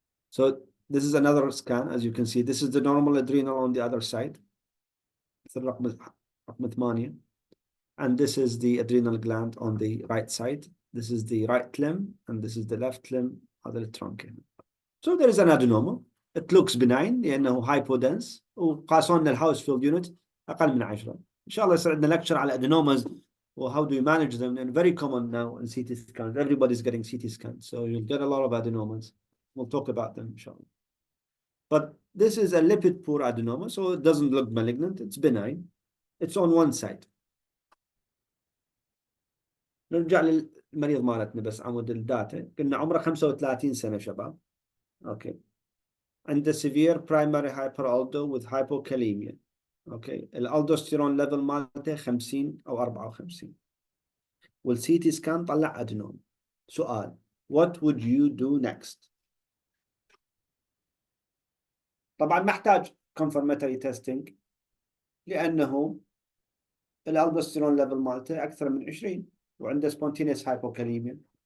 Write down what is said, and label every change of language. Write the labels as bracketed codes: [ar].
[en] So this is another scan. As you can see, this is the normal adrenal on the other side. And this is the adrenal gland on the right side. This is the right limb, and this is the left limb, other trunk. So there is an adenoma. It looks benign [ar] لأنه [en] hypodense, وقاسون الهاوس فيلد unit [ar] أقل من 10. إن شاء الله يصير عندنا [en] lecture على adenomas or how do you manage them, and very common now in CT scans. Everybody's getting CT scans, so you'll get a lot of adenomas. We'll talk about them, inshallah. But this is a lipid poor adenoma, so it doesn't look malignant. It's benign. It's on one side. [ar] نرجع للمريض مالتنا بس عمود الداتا. قلنا عمره 35 سنة شباب. [en] Okay. [ar] عنده [en] severe primary hyperaldo with hypokalemia. Okay. [ar] الالدوستيرون level مالته 50 أو 54. والسي تي سكان طلع أدنوم. سؤال: [en] what would you do next؟ [ar] طبعا محتاج [en] confirmatory testing [ar] لأنه الالدوستيرون level مالته أكثر من 20 وعنده [en] spontaneous hypokalemia.